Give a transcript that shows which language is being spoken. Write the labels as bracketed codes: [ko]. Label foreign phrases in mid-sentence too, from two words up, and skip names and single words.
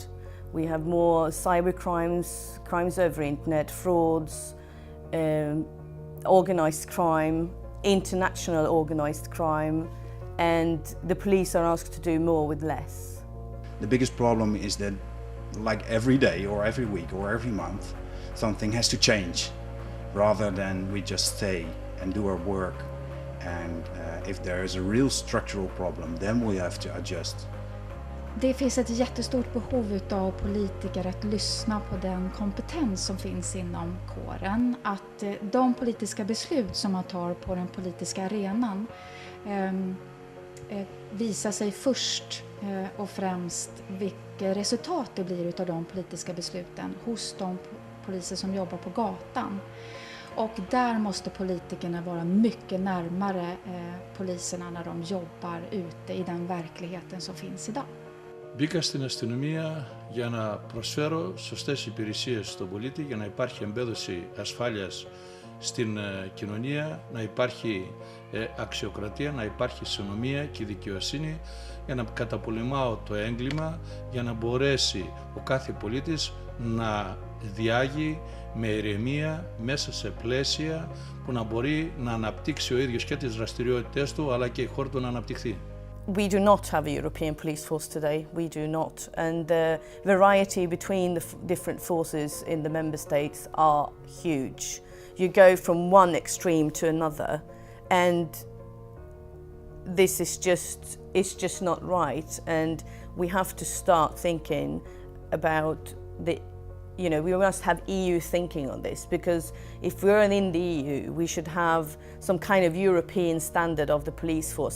[en] We have more cyber crimes, crimes over internet, frauds, organised crime, international organised crime, and the police are asked to do more with less. The biggest problem is that, like every day or every week or every month, something has to change, rather than we just stay and do our work. And if there is a real structural problem, then we have to adjust. [sv] Det finns ett jättestort behov av politiker att lyssna på den kompetens som finns inom kåren. Att de politiska beslut som man tar på den politiska arenan visar sig först och främst vilka resultat det blir av de politiska besluten hos de poliser som jobbar på gatan. Och där måste politikerna vara mycket närmare poliserna när de jobbar ute i den verkligheten som finns idag. [el] Μπήκα στην αστυνομία για να προσφέρω σωστές υπηρεσίες στον πολίτη, για να υπάρχει εμπέδωση ασφάλειας στην κοινωνία, να υπάρχει αξιοκρατία, να υπάρχει συνομία και δικαιοσύνη, για να καταπολεμάω το έγκλημα, για να μπορέσει ο κάθε πολίτης να διάγει με ηρεμία μέσα σε πλαίσια που να μπορεί να αναπτύξει ο ίδιος και τις δραστηριότητες του, αλλά και η χώρα του να αναπτυχθεί. [en] We do not have a European police force today, we do not. And the variety between the different forces in the member states are huge. You go from one extreme to another, and this is it's just not right, and we have to start thinking about we must have EU thinking on this, because if we're in the EU, we should have some kind of European standard of the police force.